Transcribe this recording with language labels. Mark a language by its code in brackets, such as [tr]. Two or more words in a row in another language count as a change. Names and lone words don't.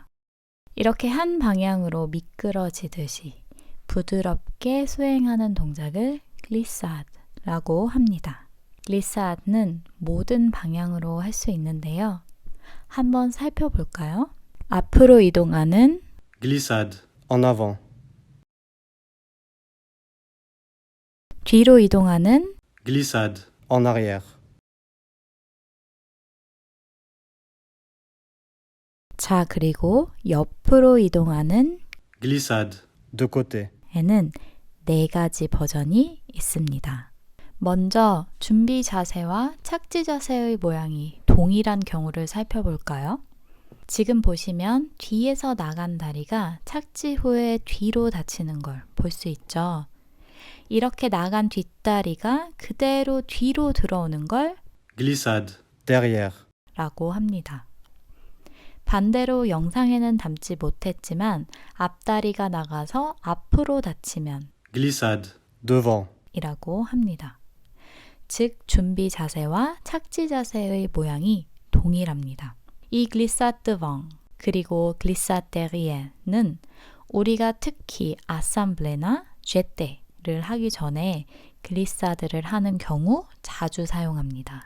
[ko] 이렇게 한 방향으로 미끄러지듯이 부드럽게 수행하는 동작을 글리사드라고 합니다. 글리사드는 모든 방향으로 할 수 있는데요. 한번 살펴볼까요? 앞으로 이동하는 [fr] glissade, en avant, [ko] 뒤로 이동하는 [fr] glissade, en arrière, [ko] 자, 그리고 옆으로 이동하는 [fr] glissade, de côté, [ko] 에는 4가지 버전이 있습니다. 먼저 준비 자세와 착지 자세의 모양이 동일한 경우를 살펴볼까요? 지금 보시면 뒤에서 나간 다리가 착지 후에 뒤로 닫히는 걸 볼 수 있죠. 이렇게 나간 뒷다리가 그대로 뒤로 들어오는 걸 [fr] glissade, derrière, [ko] 라고 합니다. 반대로 영상에는 담지 못했지만 앞다리가 나가서 앞으로 닫히면 [fr] glissade, devant, [ko] 이라고 합니다. 즉 준비 자세와 착지 자세의 모양이 동일합니다. 이 글리사드 데방 그리고 글리사드 데리에는 우리가 특히 아sam블레나 제테를 하기 전에 글리사드를 하는 경우 자주 사용합니다.